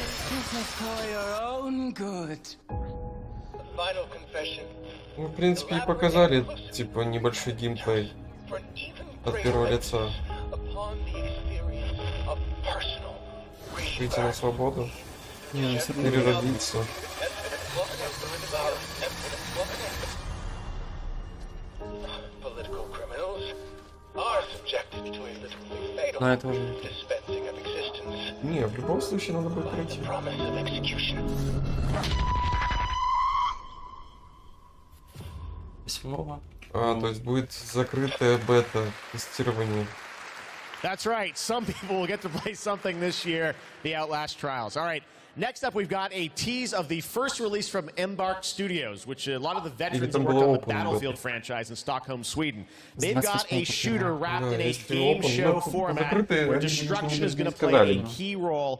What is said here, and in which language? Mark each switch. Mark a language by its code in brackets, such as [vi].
[en] This is for your own good. The final confession. [ru] Ну, в принципе, и показали, типа, небольшой геймплей от первого лица. Выйти на свободу. Переродиться. Но это уже не, в любом случае надо будет пройти. 8-го. То есть будет закрытая бета-тестирование. [en] That's right. Some people will get to play something this year, the Outlast Trials. All right. Next up, we've got a tease of the first release from Embark Studios, which a lot of the veterans have worked on the Battlefield franchise in Stockholm, Sweden. They've got a shooter wrapped in a game show format where destruction is going to play a key role.